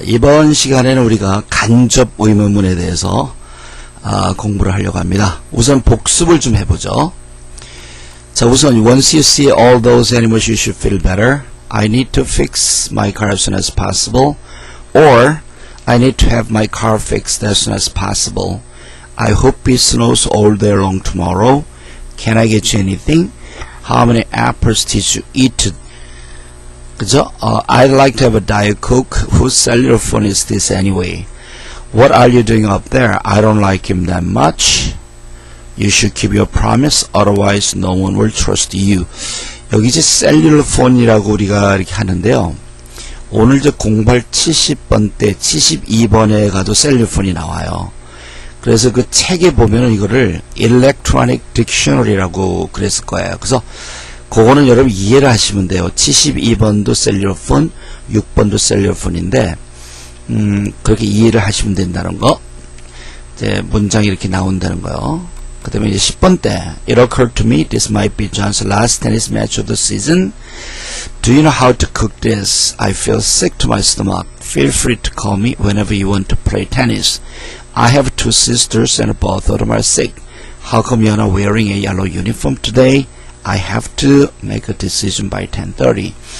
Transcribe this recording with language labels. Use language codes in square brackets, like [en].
[ko] 이번 시간에는 우리가 간접 의문문에 대해서 공부를 하려고 합니다. 우선 복습을 좀 해보죠. 자, 우선 [en] once you see all those animals you should feel better. I need to fix my car as soon as possible. Or I need to have my car fixed as soon as possible. I hope it snows all day long tomorrow. Can I get you anything? How many apples did you eat? [ko] 그죠? [en] I'd like to have a Diet Coke. Whose cellular phone is this anyway? What are you doing up there? I don't like him that much. You should keep your promise. Otherwise, no one will trust you. [ko] 여기 이제 셀룰러 폰이라고 우리가 이렇게 하는데요. 오늘 이제 공부할 70번 때 72번에 가도 셀룰러 폰이 나와요. 그래서 그 책에 보면은 이거를 Electronic Dictionary라고 그랬을 거예요. 그래서 그거는 여러분 이해를 하시면 돼요. 72번도 셀룰러폰, 6번도 셀룰러폰인데 그렇게 이해를 하시면 된다는 거. 이제 문장이 이렇게 나온다는 거요. 그 다음에 이제 10번 때 [en] It occurred to me this might be John's last tennis match of the season. Do you know how to cook this? I feel sick to my stomach. Feel free to call me whenever you want to play tennis. I have two sisters and both of them are sick. How come you're not wearing a yellow uniform today? I have to make a decision by 10:30.